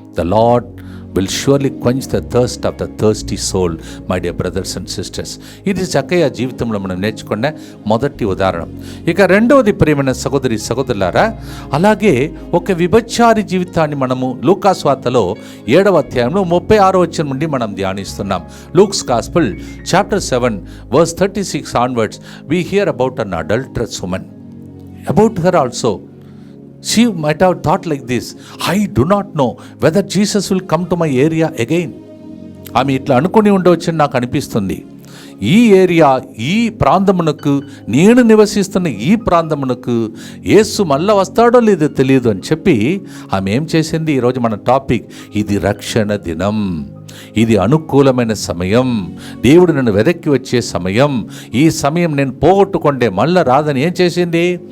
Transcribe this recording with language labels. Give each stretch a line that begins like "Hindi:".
English: The Lord will surely quench the thirst of the thirsty soul, my dear brothers and sisters.
Telugu: ఇది జక్కయ్య జీవితంలో మనం నేర్చుకున్న మొదటి ఉదాహరణ. ఇక రెండవది ప్రియమైన సహోదరి సహోదరులారా, అలాగే ఒక విభచారి జీవితాన్ని మనము లూకాసు వార్తలో 7వ అధ్యాయంలో 36వ వచనం నుండి మనం ధ్యానిస్తున్నాం.
English: Luke's gospel chapter 7 verse 36 onwards we hear about an adulterous woman. About her also, she might have thought like this, I do not know whether Jesus will come to my area again.
Telugu: ఆమె ఇట్లా అనుకుని ఉండవచ్చని నాకు అనిపిస్తుంది. ఈ area, ఈ ప్రాంతమునకు, నేను నివసిస్తున్న ఈ ప్రాంతమునకు యేసు మళ్ళా వస్తాడో లేదో తెలియదు అని చెప్పి ఆమె ఏం చేసింది? ఈరోజు మన టాపిక్, ఇది రక్షణ దినం, ఇది అనుకూలమైన సమయం, దేవుడు నన్ను వెదక్కి వచ్చే సమయం, ఈ సమయం నేను పోగొట్టుకుంటే మళ్ళా రాదని ఏం చేసింది?